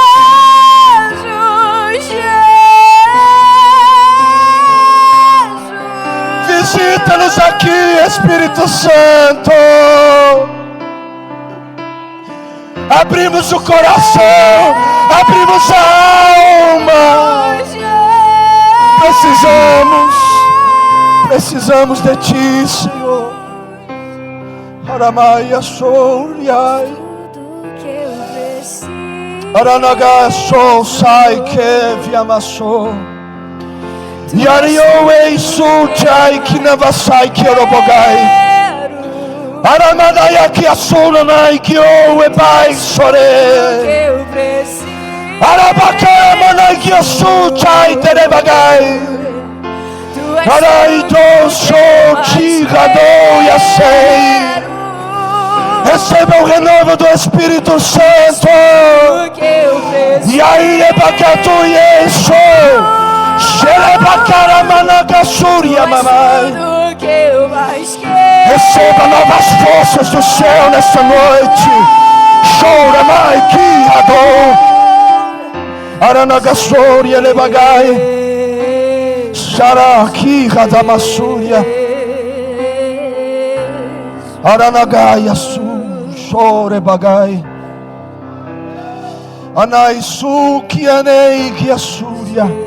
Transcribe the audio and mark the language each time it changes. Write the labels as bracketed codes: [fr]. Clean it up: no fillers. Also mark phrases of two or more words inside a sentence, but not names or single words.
[pt] Visita-nos aqui, Espírito Santo. Abrimos o coração, abrimos a alma. Precisamos. Precisamos de Ti, Senhor. Aramaia Souriai. Aranaga Sou Sai Kevi Amassou. Yario Eisu Jai Kinavasai Kiorobogai. Aramadaya Kiasuranai Kio Ebai Sore. Arabacamana Kiasu Jai Terebagai. Araido Sou Tigado Yasei. Receba o renovo do Espírito Santo. E aí é bacatu Yesu. Receba novas forças do céu nessa noite. Chora mai que ador. Aranagassuri elebagai. Saraki radamassúria. Aranagai asu. Chore bagai. Anaisu kianei kiasúria.